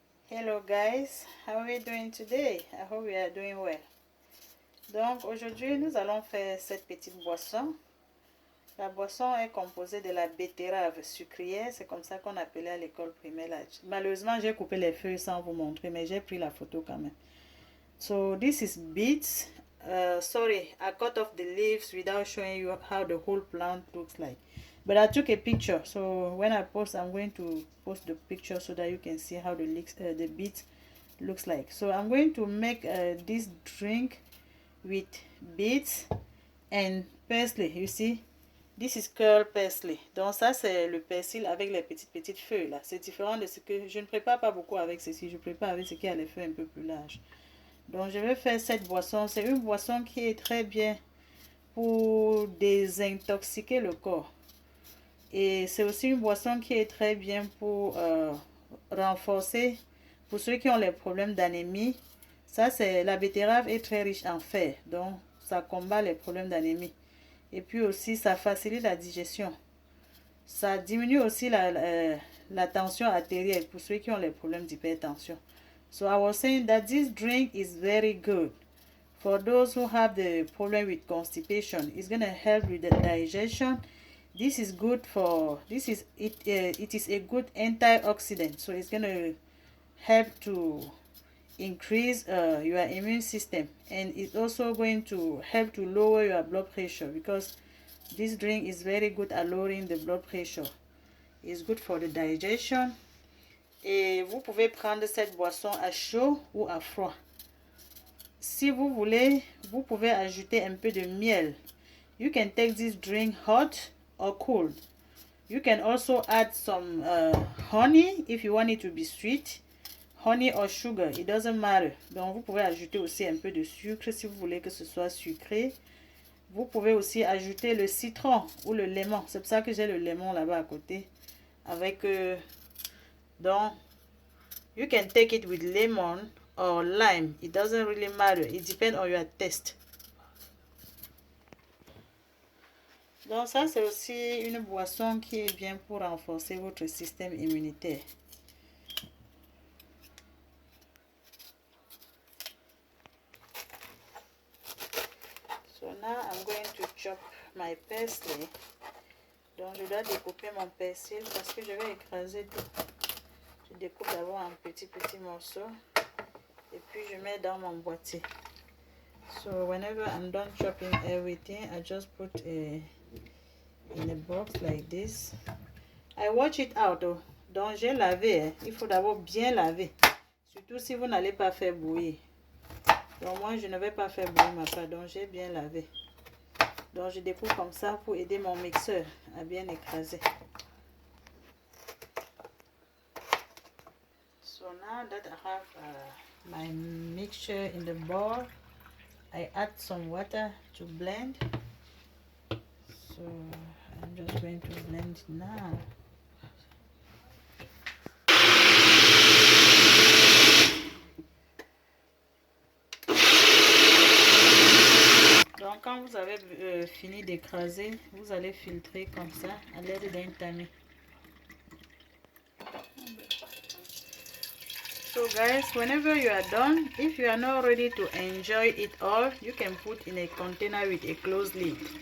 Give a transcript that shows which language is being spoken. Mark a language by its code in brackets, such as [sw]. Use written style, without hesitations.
[en] Hello guys, how are we doing today? I hope we are doing well. [fr] Donc aujourd'hui nous allons faire cette petite boisson. La boisson est composée de la betterave sucrière, c'est comme ça qu'on appelait à l'école primaire. Malheureusement j'ai coupé les feuilles sans vous montrer, mais j'ai pris la photo quand même. [en] So this is beets. Sorry, I cut off the leaves without showing you how the whole plant looks like. But I took a picture, so when I post, I'm going to post the picture so that you can see how the beet looks like. So I'm going to make this drink with beets and parsley. You see, this is curl parsley. [fr] Donc ça c'est le persil avec les petites feuilles là. C'est différent de ce que je ne prépare pas beaucoup avec ceci. Je prépare avec ce qui a les feuilles un peu plus larges. Donc je vais faire cette boisson. C'est une boisson qui est très bien pour désintoxiquer le corps. Et c'est aussi une boisson qui est très bien pour renforcer, pour ceux qui ont les problèmes d'anémie. Ça, c'est la betterave est très riche en fer, donc ça combat les problèmes d'anémie. Et puis aussi, ça facilite la digestion. Ça diminue aussi la tension artérielle pour ceux qui ont les problèmes d'hypertension. [en] So I was saying that this drink is very good for those who have the problem with constipation. It's going to help with the digestion. This is good for it is a good antioxidant, so it's going to help to increase your immune system, and it's also going to help to lower your blood pressure because this drink is very good at lowering the blood pressure. It's good for the digestion. [fr] Et vous pouvez prendre cette boisson à chaud ou à froid. Si vous voulez, vous pouvez ajouter un peu de miel. [en] You can take this drink hot or cold. You can also add some honey if you want it to be sweet. Honey or sugar, it doesn't matter. [fr] Donc vous pouvez ajouter aussi un peu de sucre si vous voulez que ce soit sucré. Vous pouvez aussi ajouter le citron ou le lemon. C'est pour ça que j'ai le lemon là-bas à côté. Avec donc [en] you can take it with lemon or lime. It doesn't really matter. It depends on your taste. [fr] Donc ça c'est aussi une boisson qui est bien pour renforcer votre système immunitaire. [en] So now I'm going to chop my parsley. [fr] Donc je dois découper mon persil parce que je vais écraser tout. Je découpe d'abord en petits morceaux et puis je mets dans mon boîtier. [en] So whenever I'm done chopping everything, I just put in a box like this. I wash it out. [fr] Donc j'ai lavé. Il faut d'abord bien laver. Surtout si vous n'allez pas faire bouillir. Donc moi je ne vais pas faire bouillir ma pâte. Donc j'ai bien lavé. Donc je découpe comme ça pour aider mon mixeur à bien écraser. [en] So now that I have my mixture in the bowl, I add some water to blend. So I'm just going to blend it now. [fr] Donc quand vous avez fini d'écraser, vous allez filtrer comme ça à l'aide d'un tamis. [en] So guys, whenever you are done, if you are not ready to enjoy it all, you can put in a container with a closed lid.